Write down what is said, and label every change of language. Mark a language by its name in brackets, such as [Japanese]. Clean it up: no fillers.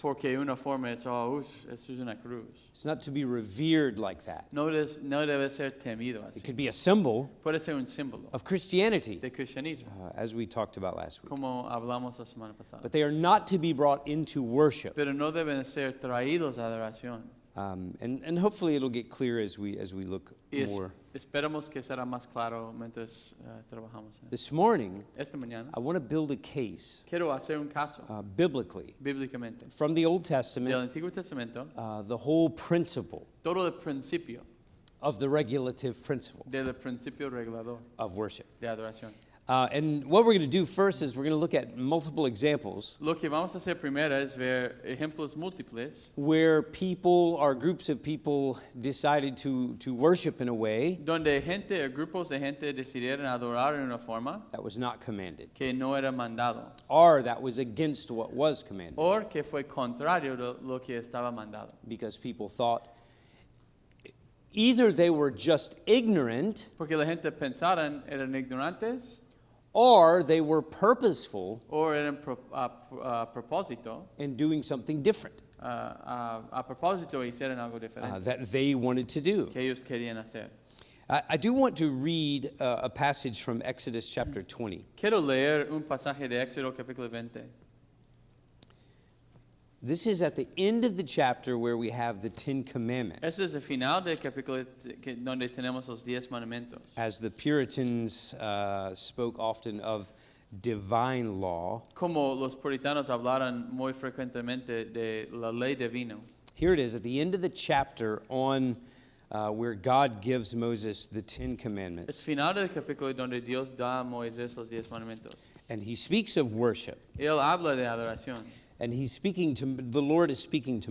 [Spanish] Porque una forma es, eso es una cruz. [English] It's not to be revered like that. [Spanish] No debe ser temido [English] It [Spanish] así. [English] could be a symbol [Spanish] Puede ser un símbolo [English] of Christianity, [Spanish] de cristianismo, [English] as we talked about last week. [Spanish] como hablamos la semana pasada. [English] But they are not to be brought into worship. [Spanish] Pero no deben ser traídos a adoración. [English] And hopefully it'll get clear as we look [Spanish] Y [English] more. [Spanish] esperamos que será más claro mientras trabajamos. [English] This morning, [Spanish] Esta mañana [English] I want to build a case [Spanish] quiero hacer un caso [English] biblically [Spanish] bíblicamente [English] from the Old [Spanish] del [English] Testament, [Spanish] Antiguo Testamento, [English] the whole principle [Spanish] todo el principio [English] of the regulative principle [Spanish] del principio regulador [English] of worship. [Spanish] de adoración. [English] And what we're going to do first is we're going to look at multiple examples [Spanish] Lo que vamos a hacer primero es ver ejemplos múltiples [English] where people or groups of people decided to worship in a way [Spanish] donde gente o grupos de gente decidieron adorar en una forma [English] that was not commanded, [Spanish] que no era mandado [English] or that was against what was commanded, [Spanish] o que fue contrario de lo que estaba mandado. [English] because people thought either they were just ignorant [Spanish] Porque la gente pensaron eran ignorantes [English] or they were purposeful [Spanish] o eran a propósito, [English] in doing something different [Spanish] a propósito hicieron algo diferente [English] that they wanted to do. [Spanish] que ellos querían hacer. [English] I do want to read a passage from Exodus chapter 20. [Spanish] Quiero leer un pasaje de Éxodo capítulo 20. [English] This is at the end of the chapter where we have the Ten Commandments. [Spanish] Este es el final del capítulo donde tenemos los 10 mandamientos. [English] As the Puritans spoke often of divine law, [Spanish] Como los puritanos hablaron muy frecuentemente de la ley divina. [English] here it is at the end of the chapter on where God gives Moses the Ten [Spanish] Es [English] Commandments. [Spanish] final del capítulo donde Dios da a Moisés los 10 mandamientos. [English] And he speaks of worship. [Spanish] Él habla de adoración. [English] And the Lord is speaking to